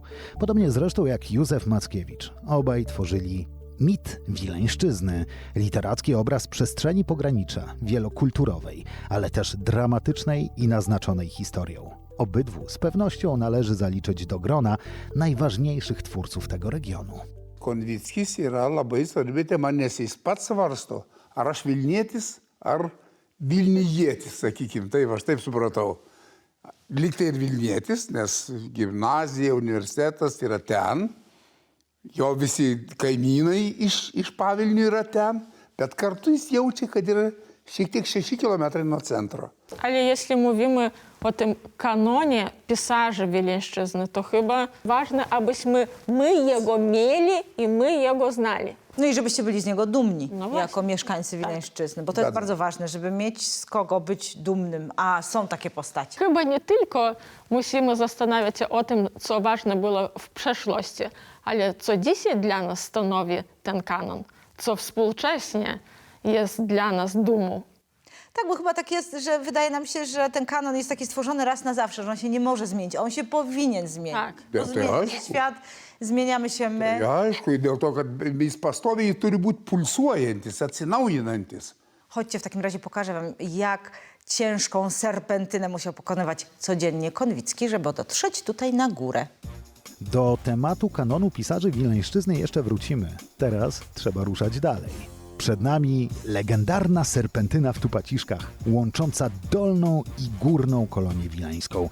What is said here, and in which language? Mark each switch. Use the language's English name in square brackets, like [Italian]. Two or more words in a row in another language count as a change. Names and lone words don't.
[Polish] Podobnie zresztą jak Józef Mackiewicz. Obaj tworzyli mit Wileńszczyzny, literacki obraz przestrzeni pogranicza, wielokulturowej, ale też dramatycznej i naznaczonej historią. Obydwu z pewnością należy zaliczyć do grona najważniejszych twórców tego regionu. [Lithuanian] Konvickis yra labai svarbi tema, nes jis pats svarsto, ar aš Vilnietis, ar Vilnijietis, sakykim. Taip, aš taip supratau. Lyg tai ir Vilnietis, nes gimnazija, universitetas yra ten, jo visi kaimynai iš Pavilnių yra ten, bet kartu jis jaučia, kad yra šiek tiek 6 kilometrai nuo centro. [Polish] Ale jeśli mówimy o tym kanonie pisarzy Wileńszczyzny, to chyba ważne, abyśmy my jego mieli i my jego znali. No i żebyście byli z niego dumni, No właśnie. jako mieszkańcy Wileńszczyzny, bo to jest Zgadzam. bardzo ważne, żeby mieć z kogo być dumnym, a są takie postacie. Chyba nie tylko musimy zastanawiać się o tym, co ważne było w przeszłości, ale co dzisiaj dla nas stanowi ten kanon, co współcześnie jest dla nas dumą. Tak, bo chyba tak jest, że wydaje nam się, że ten kanon jest taki stworzony raz na zawsze, że on się nie może zmienić, on się powinien zmienić. Tak. Bo Ja, to zmienia się [Lithuanian] aišku. [Polish] świat, zmieniamy się my. [Lithuanian] Ja, aišku, dėl to, kad jis pastoviai turi būti pulsuojantis, atsinaujinantis. [Polish] Chodźcie, w takim razie pokażę wam, jak ciężką serpentynę musiał pokonywać codziennie Konwicki, żeby dotrzeć tutaj na górę. Do tematu kanonu pisarzy Wileńszczyzny jeszcze wrócimy. Teraz trzeba ruszać dalej. Przed nami legendarna serpentyna w Tupaciszkach, łącząca dolną i górną kolonię wileńską.